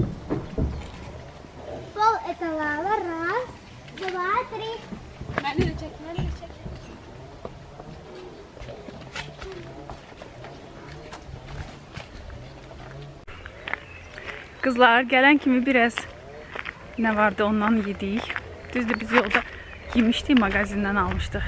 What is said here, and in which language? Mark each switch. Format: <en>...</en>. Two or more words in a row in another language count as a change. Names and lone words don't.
<ru>Пол это лава. Раз, два, три. Надо чек.</ru> <az>Kızlar gələn kimi biraz nə vardı ondan yedik. Düzdür, biz yolda yemişdik, magazindən almışdıq.</az>